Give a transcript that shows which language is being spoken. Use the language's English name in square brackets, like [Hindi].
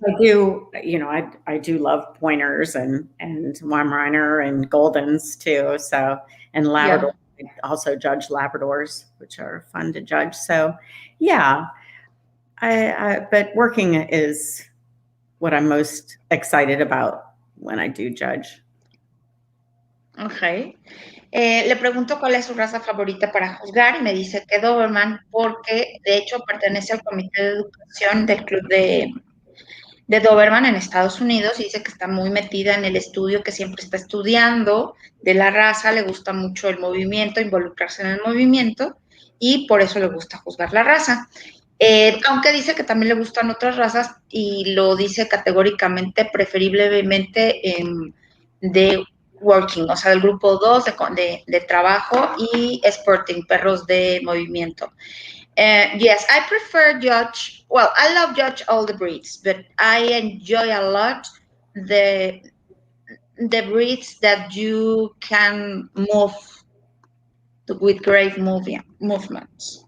[English] I do, I do love pointers and Weimaraner and Goldens too. So, and Labrador. Yeah. I also judge Labradors, which are fun to judge. So, yeah, but working is what I'm most excited about when I do judge. Okay. [Spanish] Le pregunto cuál es su raza favorita para juzgar y me dice que Doberman porque de hecho pertenece al comité de educación del club de Doberman en Estados Unidos y dice que está muy metida en el estudio, que siempre está estudiando de la raza, le gusta mucho el movimiento, involucrarse en el movimiento y por eso le gusta juzgar la raza. Aunque dice que también le gustan otras razas y lo dice categóricamente, preferiblemente de working, o sea, del grupo 2 de trabajo y sporting, perros de movimiento. [English] Yes, I prefer judge. Well, I love judge all the breeds, but I enjoy a lot the breeds that you can move with great movements.